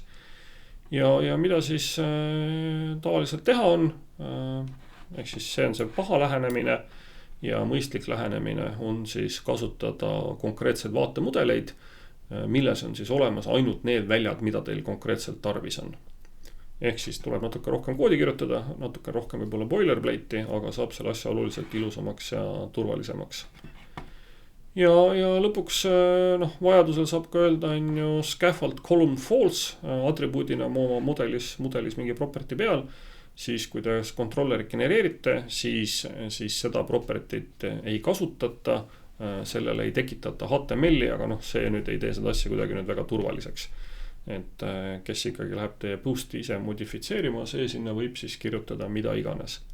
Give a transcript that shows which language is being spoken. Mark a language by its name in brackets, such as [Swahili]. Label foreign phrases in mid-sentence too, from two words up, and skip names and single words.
[Estonian] Ja mida siis tavaliselt teha on, ehk siis see on see paha lähenemine ja mõistlik lähenemine on siis kasutada konkreetseid vaatemudeleid, milles on siis olemas ainult need väljad, mida teil konkreetselt tarvis on. Ehk siis tuleb natuke rohkem koodi kirjutada, natuke rohkem võib-olla boilerplate'i, aga saab selle asja oluliselt ilusamaks ja turvalisemaks. Ja lõpuks vajadusel saab ka öelda on ju [English] scaffold column false [Estonian] atribuudina oma modelis mingi property peal. Siis kui te controllerit genereerite, siis seda property't ei kasutata, sellele ei tekitata HTML-i, aga see nüüd ei tee seda asja kuidagi nüüd väga turvaliseks. Et kes ikkagi läheb teie post'i ise modifitseerima, see sinna võib siis kirjutada mida iganes.